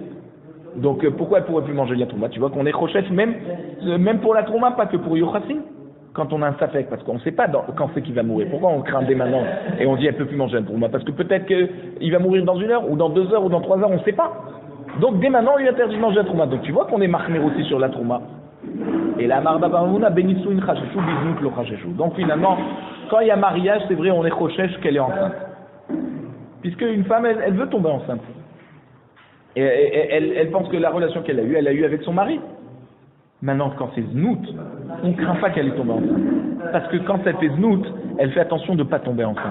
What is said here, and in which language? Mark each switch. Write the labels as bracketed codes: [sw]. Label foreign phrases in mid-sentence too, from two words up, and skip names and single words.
[fr] Donc pourquoi elle ne pourrait plus manger la trouma? Tu vois qu'on est rochette même pour la trouma, pas que pour Yochassin. Quand on a un safek, parce qu'on ne sait pas quand c'est qu'il va mourir. Pourquoi on craint dès maintenant et on dit elle ne peut plus manger la trouma? Parce que peut-être qu'il va mourir dans 1 heure, ou dans 2 heures, ou dans 3 heures, on ne sait pas. Donc dès maintenant, on lui interdit de manger la trouma. Donc tu vois qu'on est marqué aussi sur la trouma. [arc] אמר רבא בנישואין חיישינן בזנות לא חיישינן. [fr] Donc finalement, quand il y a mariage, c'est vrai, on est rochèche qu'elle est enceinte. Puisque une femme, elle veut tomber enceinte. Et elle pense que la relation qu'elle a eue avec son mari. Maintenant, quand c'est znout, on ne craint pas qu'elle est tombée enceinte. Parce que quand elle fait znout, elle fait attention de ne pas tomber enceinte.